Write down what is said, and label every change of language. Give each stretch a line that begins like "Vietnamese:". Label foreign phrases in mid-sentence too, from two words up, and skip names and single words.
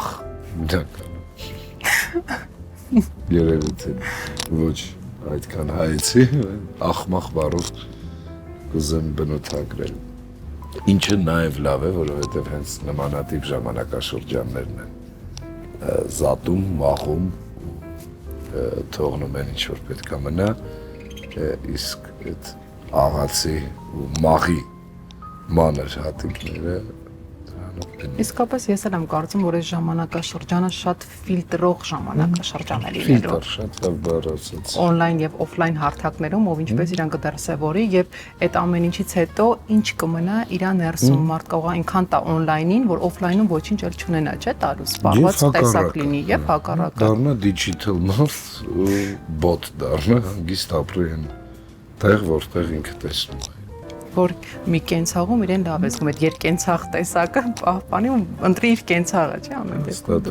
Armenian: Ախմախ, երևի թե ոչ այդքան հայեցի, ախմախ բառով կուզեմ բնութագրել։ Ինչը նաև լավ է, որովհետև հենց նմանատիպ ժամանակաշրջաններն են զատում, մաղում, թողնում են ինչ որ պետք է մնա, իսկ այդ աղացի ու մաղի մանր հատիկները Իսկապես ես էլ եմ կարծում, որ այս ժամանակաշրջանը շատ ֆիլտրող ժամանակաշրջան է լինելու։ Ֆիլտր, շատ լավ բառ ասաց։ On-line եւ off-line հարթակներում, ով ինչպես իրան կդրսևորի եւ այդ ամեն ինչից հետո ինչ կմնա իր ներսում մարդ կարող այնքան տա on-line-ին, որ off-line-ում ոչինչ էլ չունենա, չէ՞, տալու սպառված տեսակ լինի եւ հակառակը։ Դառնա digital մարդ ու bot դառնա, հանգիստ ապրի այն տեղ, որտեղ ինքը տեսնում է։ Որ մի կենցաղում իրեն լավ է զգում, այդ երկկենցաղ տեսակը պահպանի ու ընտրի իր կենցաղը, չէ՞, ամեն դեպքում։